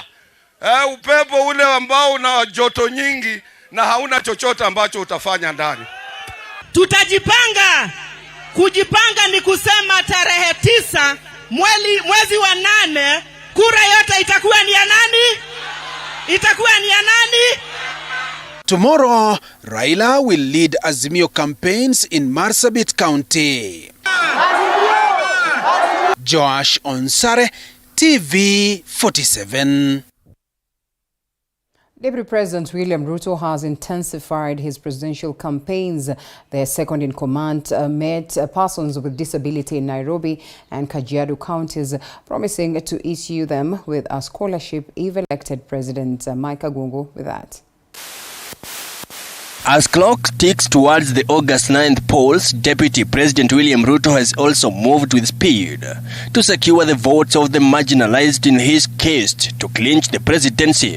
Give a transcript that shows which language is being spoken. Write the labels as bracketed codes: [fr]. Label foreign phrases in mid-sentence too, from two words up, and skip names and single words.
[sw] Upepo ule ambao una joto nyingi na hauna chochote ambacho utafanya ndani. Tutajipanga. Kujipanga ni kusema tarehe 9 mwezi wa 8 kura yote itakuwa ni ya nani? Itakuwa ni ya nani? [en] Tomorrow, Raila will lead Azimio campaigns in Marsabit County. Josh Onsare, TV 47. Deputy President William Ruto has intensified his presidential campaigns. Their second in command met persons with disability in Nairobi and Kajiado counties, promising to issue them with a scholarship if elected president. Mike Agungu with that. As clock ticks towards the August 9th polls, Deputy President William Ruto has also moved with speed to secure the votes of the marginalized in his case to clinch the presidency.